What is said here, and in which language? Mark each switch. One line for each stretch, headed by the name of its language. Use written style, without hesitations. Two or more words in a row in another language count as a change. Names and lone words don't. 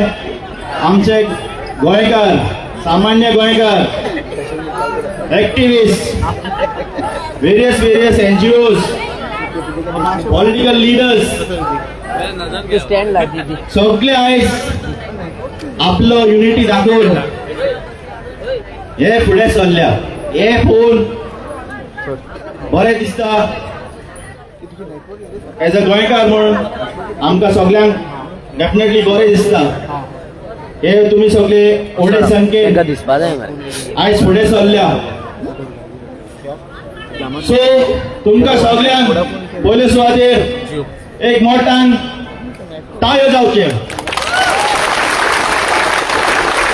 Konkani: आमचे गोंयकार सामान्य गोंयकार एक्टिविस्ट
English: various NGOs political leaders
Konkani: सगळे आयज आपलो युनिटी दाखोवन हे फुडें सरल्या हे पळोवन बरें दिसता
English: as a
Konkani: गोंयकार म्हणून आमकां सगळ्यांक डेफिनेटली बरें दिसता हे तुमी सगळे व्हडे संख्येन आयज फुडें सरल्या सो तुमकां सगळ्यांक पयले सुवातेर एक मोठान ताळयो जावचे